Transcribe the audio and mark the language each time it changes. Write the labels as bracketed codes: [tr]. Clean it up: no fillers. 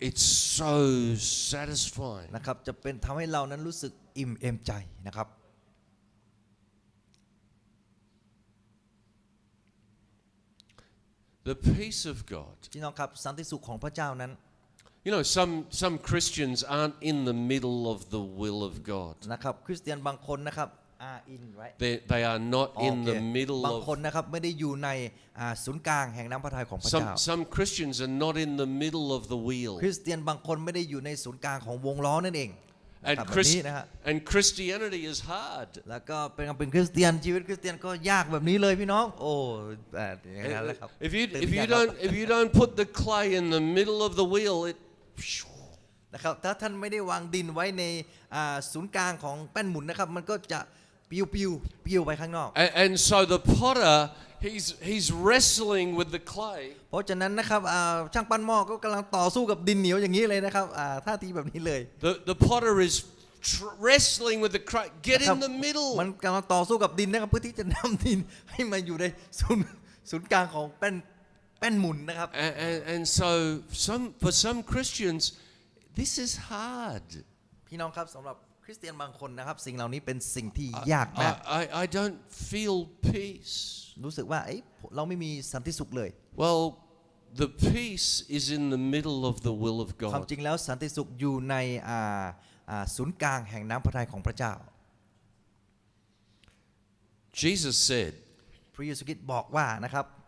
[en] It's so satisfying. [th] นะครับจะเป็นทำให้เรานั้นรู้สึกอิ่มเอมใจนะครับ [en] The peace of God. [th] พี่น้องครับสันติสุขของพระเจ้านั้น [en] Some Christians aren't in the middle of the will of God. [th] นะครับคริสเตียนบางคนนะครับ [en] are in right They are not in the middle [th] บางคน [en] of. [th] นะครับไม่ได้อยู่ในศูนย์กลางแห่งน้ำพระทัยของพระเจ้า [en] Some Christians are not in the middle of the wheel. [th] คริสเตียนบางคนไม่ได้อยู่ในศูนย์กลางของวงล้อนั่นเอง [en] And [th] แบบนี้นะฮะ [en] Christianity is hard. [th] แล้วก็เป็นคริสเตียนชีวิตคริสเตียนก็ยากแบบนี้เลยพี่น้องโอ้อย่างนั้นแหละครับ [en] If you don't put the clay in the middle of the wheel, it. [th] นะครับถ้าท่านไม่ได้วางดินไว้ในศูนย์กลางของแป้นหมุนนะครับมันก็จะปลิวไปข้างนอก [en] And so the potter, he's wrestling with the clay. [th] เพราะฉะนั้นนะครับช่างปั้นหม้อก็กำลังต่อสู้กับดินเหนียวอย่างนี้เลยนะครับท่าทีแบบนี้เลย [en] The potter is wrestling with the clay. Get in the middle. [th] มันกำลังต่อสู้กับดินนะครับเพื่อที่จะนำดินให้มาอยู่ในศูนย์กลางของแป้นหมุนนะครับ [en] And so for some Christians, this is hard. [th] พี่น้องครับสำหรับคริสเตียนบางคนนะครับสิ่งเหล่านี้เป็นสิ่งที่ยากมาก [en] I don't feel peace. [th] รู้สึกว่าเราไม่มีสันติสุขเลย [en] Well, the peace is in the middle of the will of [th] ความ [en] God. [th] จริงแล้วสันติสุขอยู่ในศูนย์กลางแห่งน้ำพระทัยของพระเจ้า [en] Jesus said, [th] พระเยซูคริสต์บอกว่านะครับ